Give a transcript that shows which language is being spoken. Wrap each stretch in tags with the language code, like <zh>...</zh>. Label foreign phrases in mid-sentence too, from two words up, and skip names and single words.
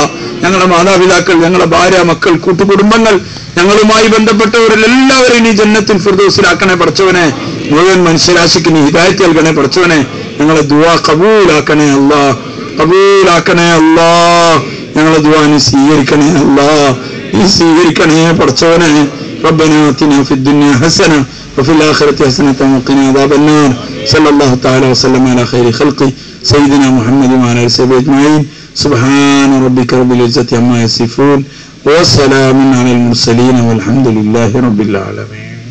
<ml>ഞങ്ങളുടെ മാതാപിതാക്കൾ, ഞങ്ങളുടെ ഭാര്യ, മക്കൾ, കൂട്ടുകുടുംബങ്ങൾ, ഞങ്ങളുമായി ബന്ധപ്പെട്ടവരെല്ലാവരെയും നീ ജന്നത്തിൽ ഫിർദൗസിലാക്കണേ പഠിച്ചവനെ. മുഴുവൻ മനുഷ്യരാശിക്ക് നീ ഹിദായത്ത് നൽകണേ പഠിച്ചവനെ. ഞങ്ങളെ ദുആ കബൂലാക്കണേ അല്ലാഹ്, കബൂലാക്കണേ അല്ലാഹ്. ഞങ്ങളെ ദുആ നീ സ്വീകരിക്കണേ അല്ലാഹ്, നീ സ്വീകരിക്കണേ പഠിച്ചവനെ.</ml> <ar>ربنا آتنا في الدنيا حسنة وفي الآخرة حسنة وقنا عذاب النار. صلى الله تعالى وسلم على خير خلقه سيدنا محمد وعلى آله وصحبه أجمعين. سبحان ربك رب العزة عما يصفون وسلام على المرسلين والحمد لله رب العالمين.</ar>